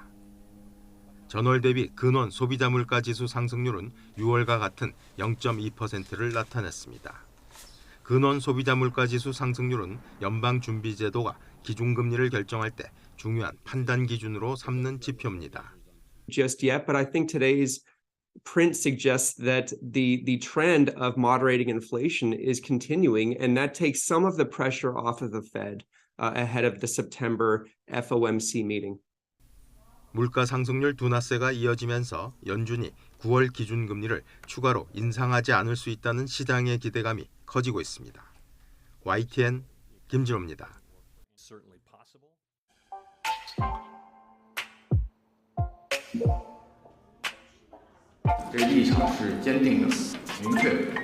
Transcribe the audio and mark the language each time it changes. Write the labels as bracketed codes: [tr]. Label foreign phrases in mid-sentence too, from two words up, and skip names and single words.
[ko] 전월 대비 근원 소비자 물가 지수 상승률은 6월과 같은 0.2%를 나타냈습니다. 근원 소비자 물가 지수 상승률은 연방준비제도가 기준금리를 결정할 때 중요한 판단 기준으로 삼는 지표입니다. [en] Just yet, but I think today's print suggests that the trend of moderating inflation is continuing, and that takes some of the pressure off of the Fed ahead of the September FOMC meeting. [ko] 물가 상승률 둔화세가 이어지면서 연준이 9월 기준금리를 추가로 인상하지 않을 수 있다는 시장의 기대감이 커지고 있습니다. YTN 김진호입니다. [zh] 这立场是坚定的、明确的。